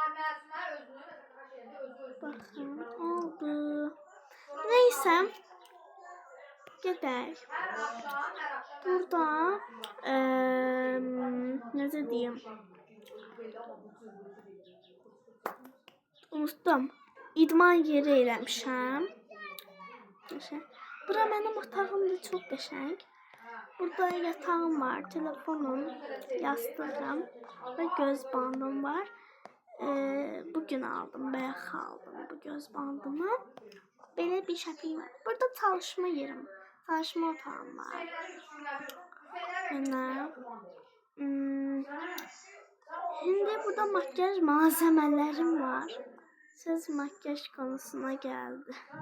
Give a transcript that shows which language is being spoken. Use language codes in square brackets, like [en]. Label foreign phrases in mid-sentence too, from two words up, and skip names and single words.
[tr] Bakın oldu. Neyse. Gidelim. Burada ne diyeyim? [az] unutdum. İdman yeri eləmişəm. Qəşəng. Bura mənim otağımdır, çox qəşəng. Burada yatağım var, telefonum, yastığım və göz bandım var. Bugün aldım, bayaq aldım bu göz bandımı. Belə bir şəklim var. Burada çalışma yerim, çalışma otağım var. [tr] Şimdi burada makyaj malzemelerim var. Söz makyaj konusuna geldi.